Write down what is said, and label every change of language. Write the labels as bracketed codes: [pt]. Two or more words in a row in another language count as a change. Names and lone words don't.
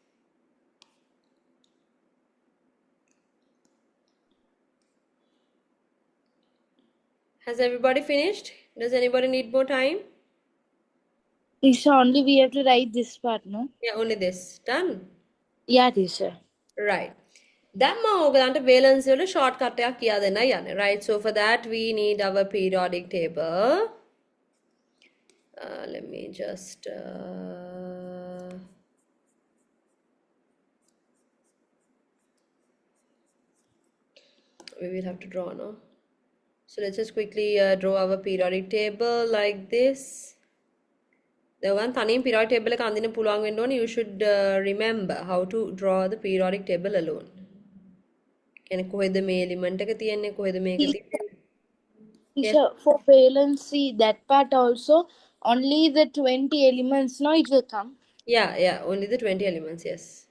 [en] Has everybody finished? Does anybody need more time? Teacher, only we have to write this part, no? Yeah, only this. Done? Yeah, teacher. Right. [si] දැන් මම ඔයගලන්ට valence වල shortcut එකක් කියා දෙන්න යන්නේ. [en] Right. So for that we need our periodic table. Let me just we will have to draw now. So let's just quickly draw our periodic table like this. [si] දැන් තනියෙන් [en] periodic table [si] එක අඳින්න පුළුවන් වෙන්න ඕනේ. [en] You should remember how to draw the periodic table alone. [si] කියන්නේ කොහෙද මේ element එක තියෙන්නේ කොහෙද මේක තියෙන්නේ. [en] Yes. Teacher, for valency, that part also, only the 20 elements, no, it will come. Yeah, only the 20 elements, yes.